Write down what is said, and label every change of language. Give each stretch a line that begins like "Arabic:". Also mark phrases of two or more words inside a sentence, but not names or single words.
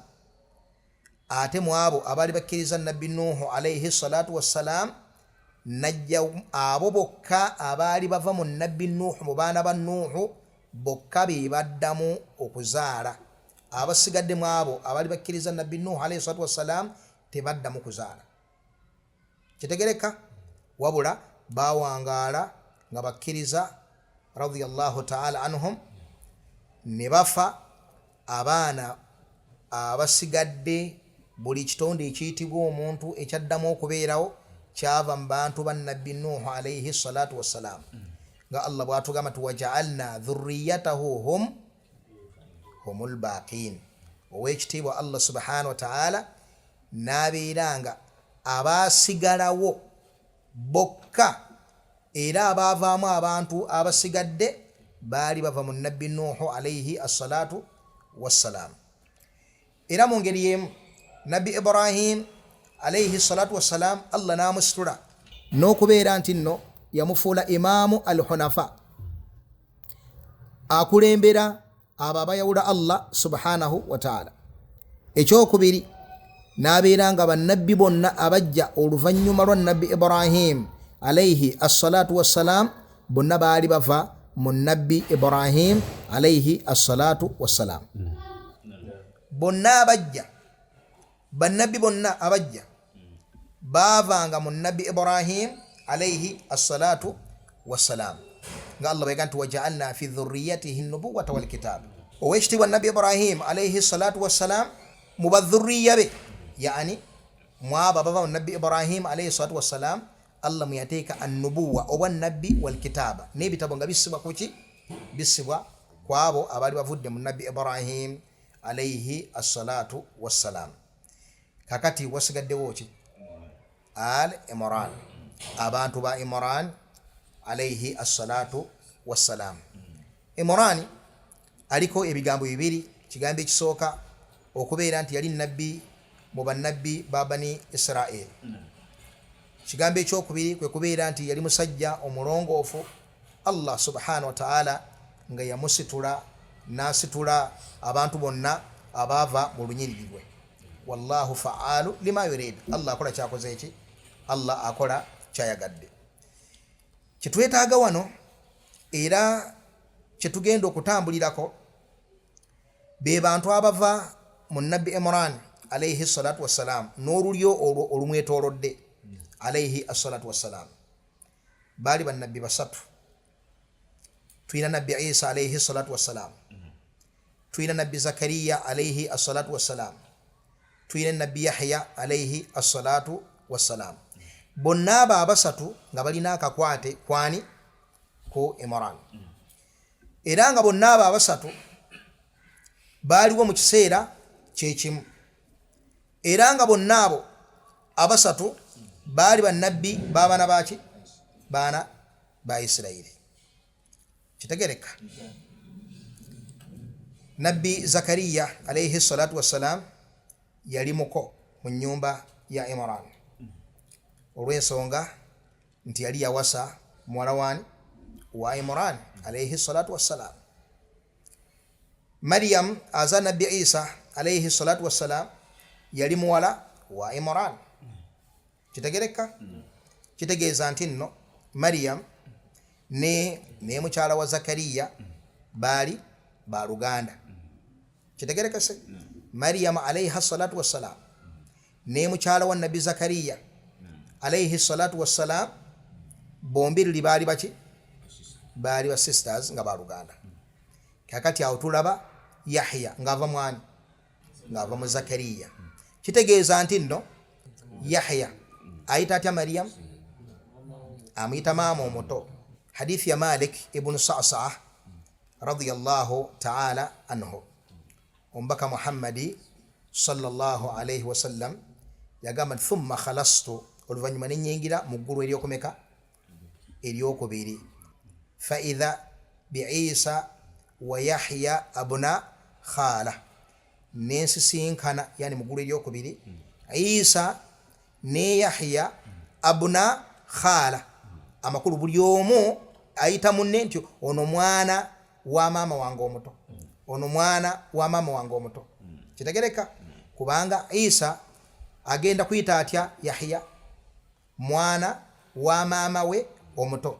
Ganda: Ate mu abo abaali bakkiriza nabbi nuhu
Arabic: عليه الصلاة والسلام
Ganda: najja abo bokka abaali bava mu nabbi nuhu, mu baana ba nuhu bokka be baddamu okuzaala. Abasigadde mu abo abaali bakkiriza nabbi nuhu
Arabic: عليه الصلاة والسلام
Ganda: tebaddamu kuzaala. Kitegereka? Wabula bawangaala nga bakkiriza
Arabic: رضي الله تعالى عنهم,
Ganda: ne bafa abaana abasigadde. Buli kitonde ekiyitibwa omuntu ekyaddamu okubeerawo kyava mu bantu ba nabbi nuhu
Arabic: عليه الصلاة والسلام,
Ganda: nga Allah bw'atugamba nti
Arabic: وجعلنا ذريته هم الباقين.
Ganda: Ow'ekitiibwa Allah
Arabic: سبحانه وتعالى
Ganda: n'abeeranga abaasigalawo bokka, era abaavaamu abantu abasigadde baali bava mu nabbi nuhu
Arabic: عليه الصلاة والسلام.
Ganda: Era mu ngeri y'emu nabbi Ibrahim
Arabic: عليه الصلاة والسلام
Ganda: Allah n'amusitula n'okubeera nti nno yamufuula
Arabic: إمام الحنفاء,
Ganda: akulembera abo abayawula Allah
Arabic: سبحانه وتعالى.
Ganda: Ekyokubiri, n'abeera nga bannabbi bonna abajja oluvannyuma lwa nabbi Ibrahim
Arabic: عليه الصلاة والسلام
Ganda: bonna baali bava mu nabbi Ibrahim
Arabic: عليه الصلاة والسلام.
Ganda: Bonna abajja, bannabbi bonna abajja baavanga mu nabbi Ibrahim
Arabic: عليه الصلاة والسلام,
Ganda: nga Allah bw'agamba nti
Arabic: وجعلنا في ذريته النبوة والكتاب.
Ganda: Ow'ekitiibwa nabbi Ibrahim
Arabic: عليه الصلاة والسلام
Ganda: mu badhurriya be, yani mu abo abava mu nabbi Ibrahim
Arabic: عليه الصلاة والسلام,
Ganda: Allah mwe yateeka an-nubuwwa obwa nabbi
Arabic: والكتاب,
Ganda: n'ebitabo nga bisibwa kuki? Bisibwa ku abo abaali bavudde mu nabbi Ibrahim
Arabic: عليه الصلاة والسلام.
Ganda: Kakati wasigaddewo ki? Al Imran, abantu ba Imran
Arabic: عليه الصلاة والسلام.
Ganda: Imran aliko ebigambo bibiri. Kigambo ekisooka okubeera nti yali nabbi mu bannabbi ba bani Israel. Kigambo ekyokubiri kwe kubeera nti yali musajja omulongoofu. Allah
Arabic: سبحانه وتعالى
Ganda: nga yamusitula n'asitula abantu bonna abaava mu lunyiriri lwe.
Arabic: والله فعال لما يريد.
Ganda: Allah akola kyakoze eki? Allah akola kyayagadde. Kyetwetaaga wano era kyetugenda okutambulirako be bantu abava mu nabbi Imran
Arabic: عليه الصلاة والسلام
Ganda: n'olulyo olumwetoolodde
Arabic: عليه الصلاة والسلام.
Ganda: Baali bannabbi basatu. Tuyina nabbi Isa
Arabic: عليه الصلاة والسلام,
Ganda: tuyina nabbi Zakariya
Arabic: عليه الصلاة والسلام,
Ganda: tuyina nabbi Yahya
Arabic: عليه الصلاة والسلام.
Ganda: Bonna abo abasatu nga balina akakwate kwani ku Imran, era nga bonna abo abasatu baaliwo mu kiseera kyekimu, era nga bonna abo abasatu baali bannabbi b'abaana baki? Baana ba Isirayiri. Kitegereka? Nabbi Zakariya
Arabic: عليه الصلاة والسلام
Ganda: yali muko mu nnyumba ya Imran olw'ensonga nti yali yawasa muwala wa Imran
Arabic: عليه الصلاة والسلام.
Ganda: Maryam aza nabbi Isa
Arabic: عليه الصلاة والسلام
Ganda: yali muwala wa Imran. Kitegereka? Kitegeeza nti nno Maryam ne mukyala wa Zakariya baali baluganda. Kitegereka se? Maryam
Arabic: عليه الصلاة والسلام
Ganda: ne mukyala wa nabbi Zakariya
Arabic: عليه الصلاة والسلام
Ganda: bombiriri baali baki? Baali ba sisters nga baluganda. Kakati awo tulaba Yahya ngava mwani ngava mu Zakariya. Kitegeeza nti nno Yahya ayita atya Maryam? Amuyita maama omuto. Hadithi ya Malik ibn Sa'sa'ah
Arabic: رضي الله تعالى عنه.
Ganda: Ombaka Muhammadi
Arabic: صلى الله عليه وسلم
Ganda: yagamba
Arabic: ثم خلصت,
Ganda: oluvannyuma ne nnyingira mu ggulu eryokumeka? Eryokubiri.
Arabic: فإذا بعيسى ويحيى ابنا خالة,
Ganda: nensisinkana yani mu ggulu eryokubiri Isa ne Yahya
Arabic: ابنا خالة,
Ganda: amakulu buli omu ayita munne nti ono mwana wa maama wange omuto, ono mwana wa maama wange omuto. Kitegereka? Kubanga Isa agenda kuyita atya Yahya? Mwana wa maama we omuto.